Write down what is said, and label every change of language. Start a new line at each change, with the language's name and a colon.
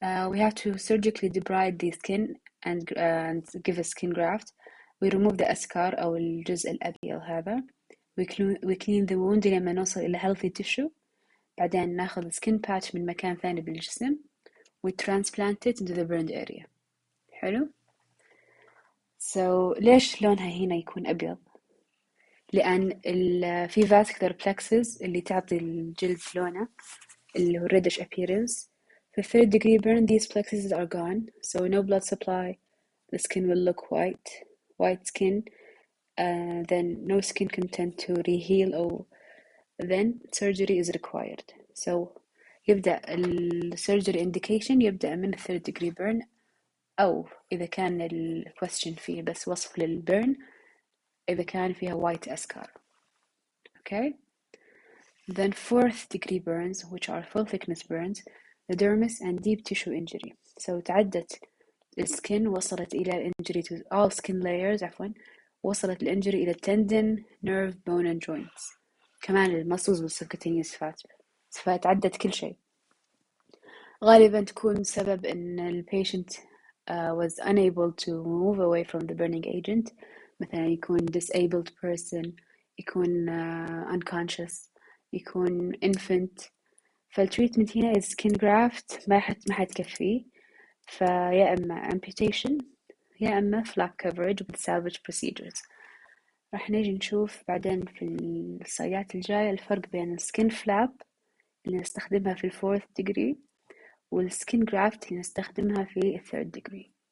English: we have to surgically debride the skin and give a skin graft. we remove the eschar
Arabic: أو الجزء الأبيض هذا.
English: we clean the wound
Arabic: لما نوصل إلى
English: healthy tissue.
Arabic: بعدين ناخذ
English: skin patch
Arabic: من مكان ثاني بالجسم
English: we transplant it into the burned area.
Arabic: حلو. so ليش لونها هنا يكون أبيض؟ لأن في vascular plexus اللي تعطي الجلد لونه اللي هو reddish appearance.
English: في third degree burn these plexuses are gone so no blood supply, the skin will look white skin, then no skin content to reheal or then surgery is required.
Arabic: So يبدأ السيرجري indication يبدأ من third degree burn، أو إذا كان الكويستشن فيه بس وصف للبرن إذا كان فيها white scar.
English: Okay. Then fourth degree burns, which are full thickness burns, the dermis and deep tissue injury. So
Arabic: تعدت السكن وصلت إلى
English: injury to all skin layers،
Arabic: وصلت الانجري إلى
English: tendon, nerve, bone and joints.
Arabic: كمان المسلز والسبكتينيوس فات، فتعدت كل شيء. غالبا تكون سبب إن البيشنت
English: was unable to move away from the burning agent.
Arabic: مثلا يكون disabled person، يكون unconscious، يكون infant. فالتريتمنت هنا
English: is skin graft
Arabic: ما حتكفي، فيا إما amputation يا إما
English: flap coverage with salvage procedures.
Arabic: راح نيجي نشوف بعدين في السلايدات الجاية الفرق بين السكين فلاب اللي نستخدمها في الفورث degree والسكين جرافت اللي نستخدمها في الثيرد degree.